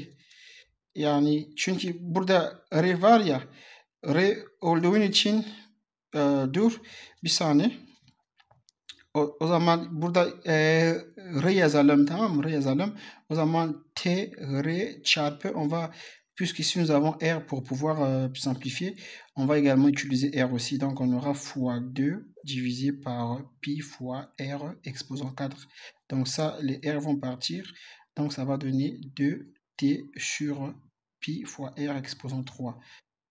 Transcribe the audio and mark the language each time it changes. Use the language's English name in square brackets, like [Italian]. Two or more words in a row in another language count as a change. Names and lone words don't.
[Turkish] Yani çünkü burada R var ya, R olduğun için dur bir saniye. O zaman burada R yazalım, tamam mı? R yazalım. O zaman T R çarpı [French] on va puisqu'ici nous avons R pour pouvoir simplifier, on va également utiliser R aussi. Donc on aura fois 2 divisé par pi fois R exposant 4. Donc ça, les R vont partir. Donc ça va donner 2T sur pi fois R exposant 3.